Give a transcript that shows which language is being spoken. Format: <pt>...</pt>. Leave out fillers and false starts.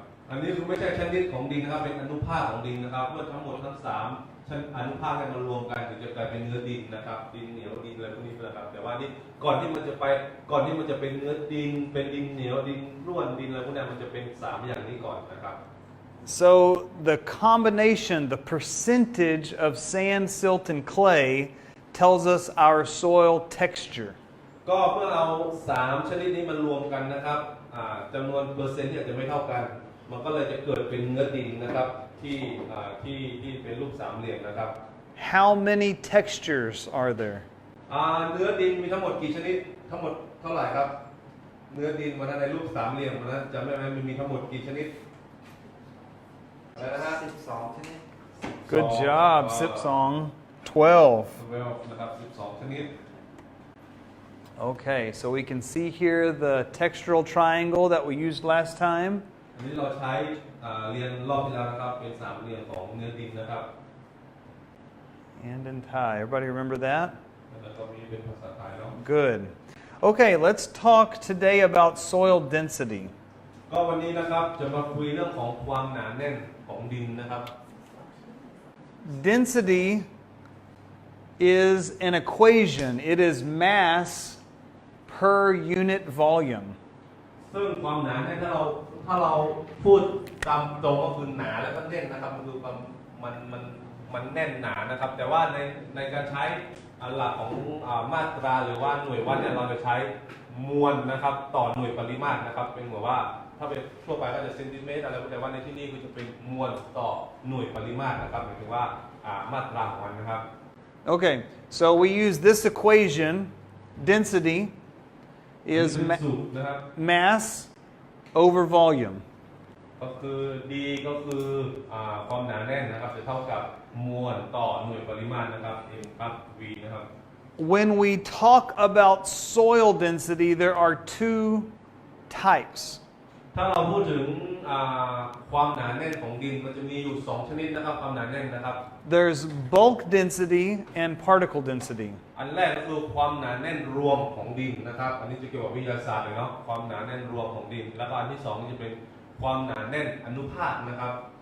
<th>อันนี้คือไม่ใช่ชนิดของดินนะครับเป็นอนุภาคของดินนะครับเมื่อทั้งหมดทั้ง3ชั้นอนุภาคกันมารวมกันถึงจะกลายเป็นเนื้อดินนะครับดินเหนียวดินอะไรพวกนี้นะครับแต่ว่านี่ก่อนที่มันจะเป็นเนื้อดินเป็นดินเหนียวดินร่วนดินอะไรพวกนี้มันจะเป็น3อย่างนี้ก่อนนะครับ</th> <en>So the combination, the percentage of sand, silt, and clay tells us our soil texture.</en> <th>ก็เมื่อเอา3ชนิดนี้มารวมกันนะครับจำนวนเปอร์เซ็นต์เนี่ยจะไม่เท่ากันมันก็เลยจะเกิดเป็นเนื้อดินนะครับที่เป็นรูปสามเหลี่ยมนะครับ</th> <en>How many textures are there?</en> <th>เนื้อดินมีทั้งหมดกี่ชนิดทั้งหมดเท่าไหร่ครับเนื้อดินวันนั้นในรูปสามเหลี่ยมวันนั้นจำได้ไหมมีทั้งหมดกี่ชนิดอะไรนะฮะ12ชนิด</th> <en>Good job, Sipsong. 12.</en> <th>นะครับ12ชนิด</th> <en>Okay, so we can see here the textural triangle that we used last time.</en> <th>อันนี้เราใช้เรียนรอบที่แล้วนะครับเป็นสามเหลี่ยมของเนื้อดินนะครับ</th> <en>And in Thai. Everybody remember that?</en> <th>แล้วก็มีเป็นภาษาไทยเนาะ</th> <en>Good. Okay, let's talk today about soil density.</en> <th>ก็วันนี้นะครับจะมาคุยเรื่องของความหนาแน่นของดินนะครับ</th> <en>Density is an equation. It is mass per unit volume.</en> <th>ซึ่งความหนาแน่นถ้าเราพูดตามตรงก็คือหนาแล้วก็แน่นนะครับมันคือความมันแน่นหนานะครับ แต่ว่าในการใช้หลักของมาตราหรือว่าหน่วยวัดเนี่ยเราจะใช้มวลนะครับต่อหน่วยปริมาตรนะครับเป็นเหมือนว่าถ้าเป็นทั่วไปก็จะเซนติเมตรอะไรแต่ว่าในที่นี้คือจะเป็นมวลต่อหน่วยปริมาตรนะครับหมายถึงว่ามาตราของมันนะครับ</th> <en>Okay, so we use this equation. Density is</en> <th>สูตรนะครับ</th> <en>mass over volume.</en> <th>ก็คือ D ก็คือความหนาแน่นนะครับจะเท่ากับมวลต่อหน่วยปริมาตรนะครับ M ครับ V นะครับ</th> <en>When we talk about soil density, there are two types.</en> <th>ถ้าเราพูดถึงความหนาแน่นของดินมันจะมีอยู่2ชนิดนะครับความหนาแน่นนะครับ</th> <en>There's bulk density and particle density.</en> <th>อันแรกก็คือความหนาแน่นรวมของดินนะครับอันนี้จะเกี่ยวกับวิทยาศาสตร์เลยเนาะความหนาแน่นรวมของดินแล้วก็อันที่2จะเป็นความหนาแน่นอนุภาคนะครับ</th>